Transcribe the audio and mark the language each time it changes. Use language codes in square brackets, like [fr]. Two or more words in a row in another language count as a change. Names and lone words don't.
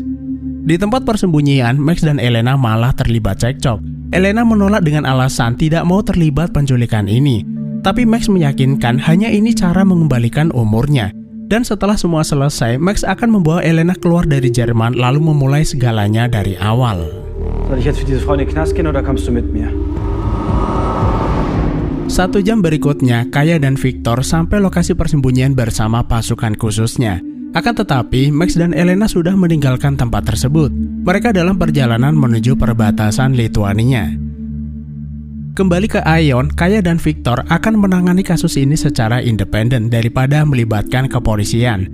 [id] Di tempat persembunyian, Max dan Elena malah terlibat cekcok. Elena menolak dengan alasan tidak mau terlibat penculikan ini. Tapi Max meyakinkan hanya ini cara mengembalikan umurnya. Dan setelah semua selesai, Max akan membawa Elena keluar dari Jerman lalu memulai segalanya dari awal. [de] Soll ich jetzt für diese Frau in den Knast gehen oder kommst du mit mir? [id] 1 jam berikutnya, Kaya dan Victor sampai lokasi persembunyian bersama pasukan khususnya. Akan tetapi, Max dan Elena sudah meninggalkan tempat tersebut. Mereka dalam perjalanan menuju perbatasan Lituania. Kembali ke Ion, Kaya dan Victor akan menangani kasus ini secara independen daripada melibatkan kepolisian.